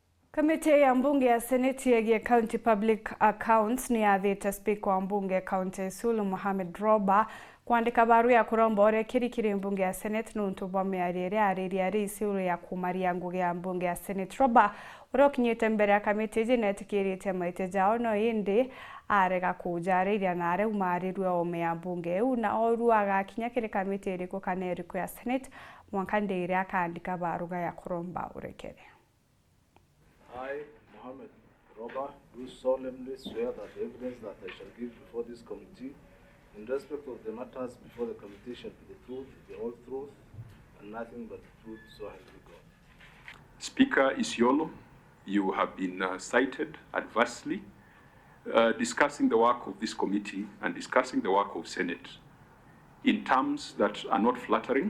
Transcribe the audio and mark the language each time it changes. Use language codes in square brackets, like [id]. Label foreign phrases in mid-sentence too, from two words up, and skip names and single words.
[mer] Kamiti ya mbunge ya Seneti ya County Public Accounts ni yathite Spika wa mbunge County ISIOLO MOHAMMED Roba kwandika barua ya kuromba Ûrekeri kiri mbunge ya Seneti nuntu bwa miario aria ISIOLO ya kumaria ngugi ya mbunge ya Seneti. Roba urokinyite mbere ya kamiti iji netikiritie MAITIA JAWE no INDI AREGA KUJARIRIA na areumarirwe ome ya mbunge iu na oru agakinya kiri kamiti iriku kana iriku ya Seneti mwanka ndiri akaandika baruga ya kuromba Ûrekeri. [en] I, Mohammed Roba, do solemnly swear that the evidence that I shall give before this committee in respect of the matters before the committee shall be the truth, the whole truth, and nothing but the truth, so help me God. Speaker ISIOLO, you have been cited adversely discussing the work of this committee and discussing the work of Senate in terms that are not flattering.